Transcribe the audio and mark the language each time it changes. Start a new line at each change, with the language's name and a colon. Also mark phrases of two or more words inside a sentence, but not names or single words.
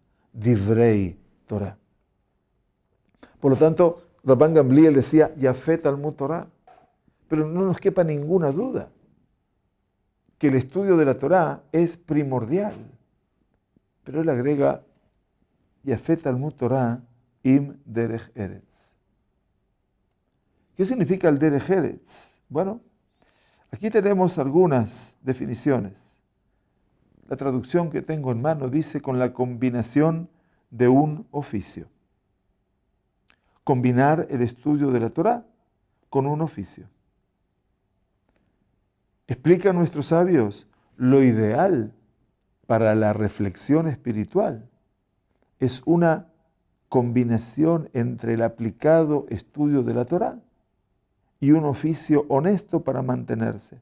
Hebrew: דברי תורה.
Spanish: Por lo tanto, Rabban Gamliel decía,
Hebrew: יפה תלמוד תורה.
Spanish: Pero no nos quepa ninguna duda que el estudio de la Torah es primordial. Pero él agrega,
Hebrew: יפה תלמוד תורה עם דרך ארץ.
Spanish: ¿Qué significa el
Hebrew: דרך ארץ?
Spanish: Bueno, aquí tenemos algunas definiciones. La traducción que tengo en mano dice con la combinación de un oficio. Combinar el estudio de la Torah con un oficio. Explican nuestros sabios, lo ideal para la reflexión espiritual es una combinación entre el aplicado estudio de la Torah y un oficio honesto para mantenerse.